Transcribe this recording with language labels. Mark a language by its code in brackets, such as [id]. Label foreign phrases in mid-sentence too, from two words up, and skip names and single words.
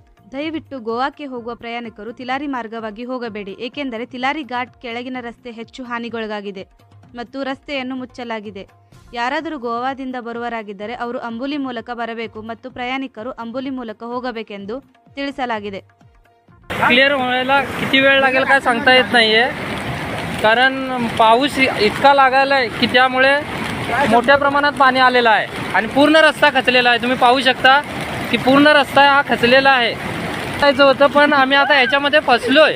[kn] ದಯವಿಟ್ಟು ಗೋವಾಕ್ಕೆ ಹೋಗುವ ಪ್ರಯಾಣಿಕರು ತಿಲಾರಿ ಮಾರ್ಗವಾಗಿ ಹೋಗಬೇಡಿ, ಏಕೆಂದರೆ ತಿಲಾರಿ ಘಾಟ್ ಕೆಳಗಿನ ರಸ್ತೆ ಹೆಚ್ಚು ಹಾನಿಗೊಳಗಾಗಿದೆ ಮತ್ತು ರಸ್ತೆಯನ್ನು ಮುಚ್ಚಲಾಗಿದೆ. ಯಾರಾದರೂ ಗೋವಾದಿಂದ ಬರುವರಾಗಿದ್ದರೆ ಅವರು ಅಂಬುಲಿ ಮೂಲಕ ಬರಬೇಕು ಮತ್ತು ಪ್ರಯಾಣಿಕರು अंबोली ಮೂಲಕ ಹೋಗಬೇಕೆಂದು ತಿಳಿಸಲಾಗಿದೆ. [mr] क्लिअर व्हायला किती वेळ लागेल काय सांगता येत नाहीये, कारण पाऊस इतका लागला आहे की त्यामुळे मोठ्या प्रमाणात पाणी आलेलं आहे आणि पूर्ण रस्ता खचलेला आहे. तुम्ही पाहू शकता की पूर्ण रस्ता हा खचलेला आहे. जायचं होतं पण आम्ही आता ह्याच्यामध्ये फसलोय.